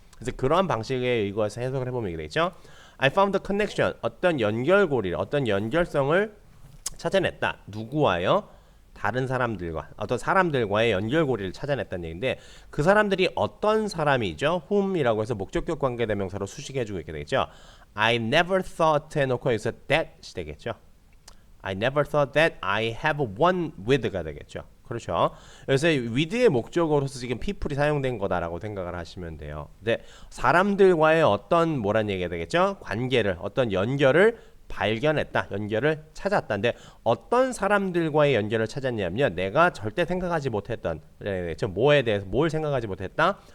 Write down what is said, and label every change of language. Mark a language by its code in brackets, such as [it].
[ko] 그래서 그러한 방식에 의거해서 해석을 해보면 이게 되겠죠. [en] I found a connection. [ko] 어떤 연결고리를, 어떤 연결성을 찾아냈다. 누구와요? 다른 사람들과 어떤 사람들과의 연결고리를 찾아냈다는 얘기인데 그 사람들이 어떤 사람이죠? whom이라고 해서 목적격 관계대명사로 수식해주고 있게 되겠죠. [en] I never thought [ko] 해놓고 여기서 that이 되겠죠. [en] I never thought that I have one with가 [ko] 되겠죠. 그렇죠. 그래서 with의 목적어로서 지금 people이 사용된 거다라고 생각을 하시면 돼요. 근데 사람들과의 어떤 뭐란 얘기가 되겠죠? 관계를 어떤 연결을 발견했다. 연결을 찾았다. 근데 어떤 사람들과의 연결을 찾았냐면요. 내가 절대 생각하지 못했던 뭐에 대해서 뭘 생각하지 못했다.